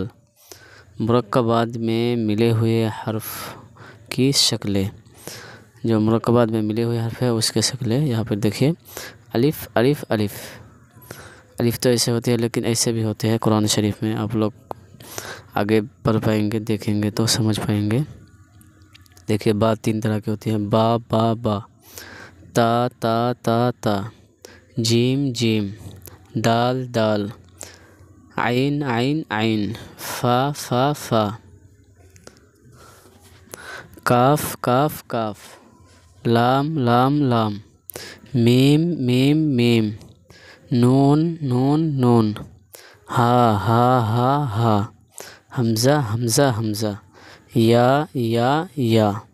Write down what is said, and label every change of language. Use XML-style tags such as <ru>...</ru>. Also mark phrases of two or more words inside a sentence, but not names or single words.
<ur>مرکبات میں ملے ہوئے حرف کی شکلیں، جو مرکبات میں ملے ہوئے حرف ہے اس کے شکلیں یہاں پر دیکھیے۔ الف، الف، الف، الف تو ایسے ہوتے ہیں، لیکن ایسے بھی ہوتے ہیں قرآن شریف میں۔ آپ لوگ آگے پڑھ پائیں گے، دیکھیں گے تو سمجھ پائیں گے۔ دیکھیے، با 3 طرح کی ہوتی ہیں، با، با، با، تا، تا، تا، تا، جیم، جیم، دال، دال، عین، عین، عین، فا، فا، فا، کاف، کاف، کاف، لام، لام، لام، میم، میم، میم، نون، نون، نون، ہا، ہا، ہا، ہا، حمزہ، حمزہ، حمزہ، یا۔</ur>